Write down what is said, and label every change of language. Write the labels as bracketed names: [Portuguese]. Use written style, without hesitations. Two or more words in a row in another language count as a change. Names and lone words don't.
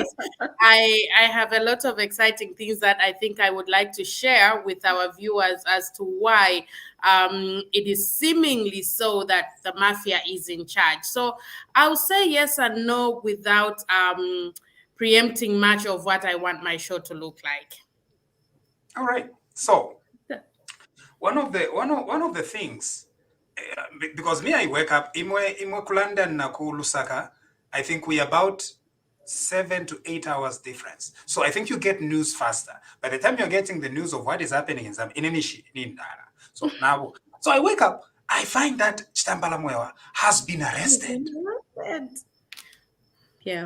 [English] I have a lot of exciting things that I think I would like to share with our viewers as to why it is seemingly so that the mafia is in charge. So I'll say yes and no without preempting much of what I want my show to look like. All right. So one of the things, because me, I wake up [Bemba] imwe Kulanda na ku Lusaka, [English] I think we about 7 to 8 hours difference. So I think you get news faster. By the time you're getting the news of what is happening in Zambia, so now, so I wake up, I find that Chitambala Mwewa has been arrested. Yeah.